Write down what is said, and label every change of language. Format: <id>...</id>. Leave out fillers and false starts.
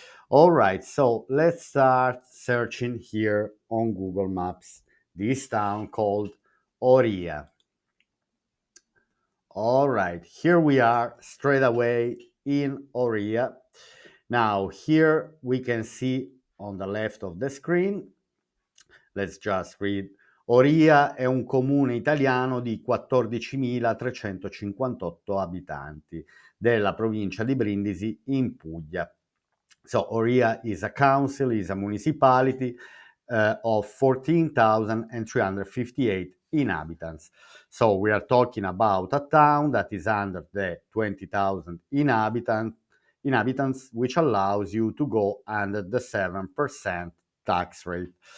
<en>All right, so let's start searching here on Google Maps this town called Oria. All right, here we are straight away in Oria. Now, here we can see on the left of the screen, let's just read.</en> <it>Oria è un comune italiano di 14.358 abitanti della provincia di Brindisi in Puglia.</it> <en>So Oria is a council, is a municipality of 14,358 inhabitants. So we are talking about a town that is under the 20,000 inhabitants, which allows you to go under the 7% tax rate.</en>